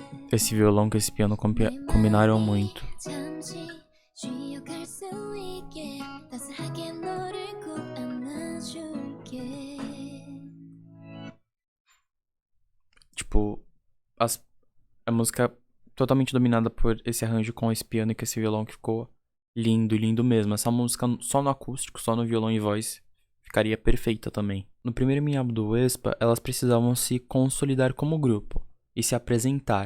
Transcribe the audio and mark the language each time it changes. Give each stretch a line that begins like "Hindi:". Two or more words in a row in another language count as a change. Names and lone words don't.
Portuguese: Esse violão com esse piano combinaram muito.
Korean: 잠시 쉬어갈 수 있게 따스하게 너를 꼭 안아줄게
Portuguese: Tipo, a música totalmente dominada por esse arranjo com esse piano e com esse violão que ficou lindo, lindo mesmo. Essa música só no acústico, só no violão e voz, ficaria perfeita também. No primeiro mini álbum do aespa, elas precisavam se consolidar como grupo e se apresentar.